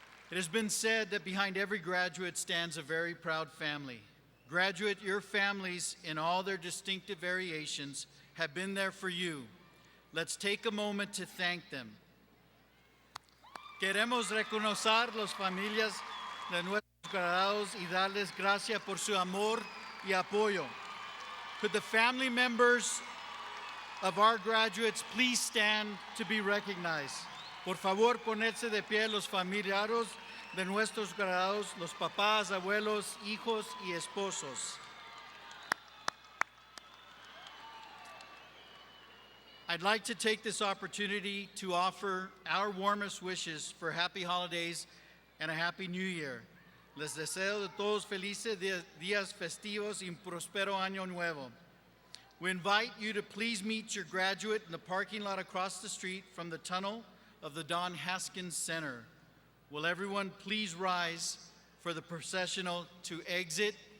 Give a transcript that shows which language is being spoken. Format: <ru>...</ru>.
<en>It has been said that behind every graduate stands a very proud family. Graduate, your families, in all their distinctive variations, have been there for you. Let's take a moment to thank them.</en> <es>Queremos reconocer las familias de nuestros graduados y darles gracias por su amor y apoyo.</es> <en>Could the family members of our graduates please stand to be recognized?</en> <es>Por favor, ponerse de pie los familiares de nuestros graduados, los papás, abuelos, hijos y esposos.</es> <en>I'd like to take this opportunity to offer our warmest wishes for happy holidays and a happy new year.</en> <es>Les deseo de todos felices días festivos y un próspero año nuevo.</es> <en>We invite you to please meet your graduate in the parking lot across the street from the tunnel of the Don Haskins Center. Will everyone please rise for the processional to exit?</en>